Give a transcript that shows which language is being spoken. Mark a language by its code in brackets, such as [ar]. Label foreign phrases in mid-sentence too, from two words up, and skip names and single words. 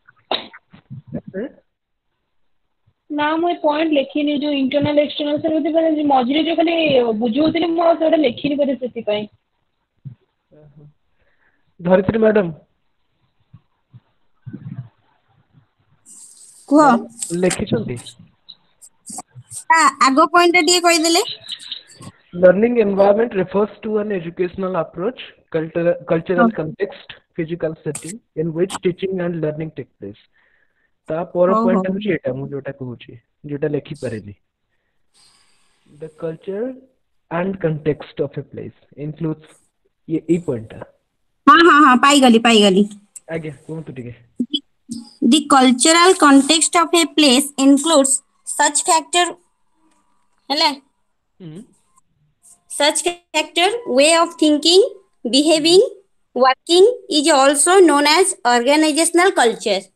[or] ନା ମୁଁ ଏ ପଏଣ୍ଟ ଲେଖିନି, ଯୋଉ [en] internal external [or] ମଝିରେ ଯୋଉ ଖାଲି ବୁଝଉଥିଲି, ମୁଁ ଆଉ ସେଟା ଲେଖିନି ବୋଧେ ସେଥିପାଇଁ। ଧରିତ୍ରୀ ମ୍ୟାଡାମ କୁହ। ମ୍ୟାଡାମ ଲେଖିଛନ୍ତି? ଆଗ ପଏଣ୍ଟ ଟା ଟିକେ କହିଦେଲେ। [en] Learning environment refers to an educational approach, cultural context, physical setting in which teaching and learning take place। [or] ତା ପର ହଉ ପଏଣ୍ଟ ହଉ ହଉଛି ଏଟା, ମୁଁ ଯୋଉଟା କହୁଛି, ଯୋଉଟା ଲେଖିପାରିନି। [en] The culture and context of a place includes [or] ଏଇ ପଏଣ୍ଟ ଟା। ହଁ ହଁ ହଁ ପାଇଗଲି। ଆଜ୍ଞା କୁହନ୍ତୁ ଟିକେ। [en] The cultural context of a place includes such factor ହେଲା such factor way of thinking, behaving, working is also known as organizational culture।